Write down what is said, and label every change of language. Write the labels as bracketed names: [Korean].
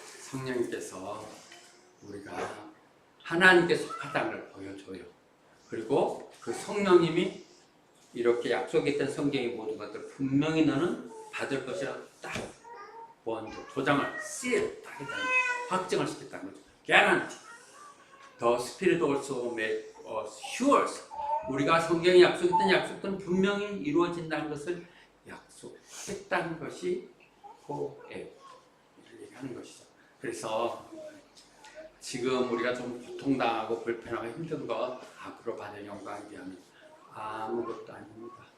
[Korean] 성령님께서 우리가 하나님께 속하다는 걸 보여줘요. 그리고 그 성령님이 이렇게 약속했던 성경의 모든 것들을 분명히 너는 받을 것이라 딱 먼저 도장을 seal 하겠다는 확정을 시켰다는 거죠. [English] Guarantee. The Spirit also make us sure. [Korean] 우리가 성경에 약속했던 약속들은 분명히 이루어진다는 것을 약속했다는 것이 고에 얘기하는 것이죠. 그래서 지금 우리가 좀 고통당하고 불편하고 힘든 것 앞으로 받을 영광에 비하면 아무것도 아닙니다.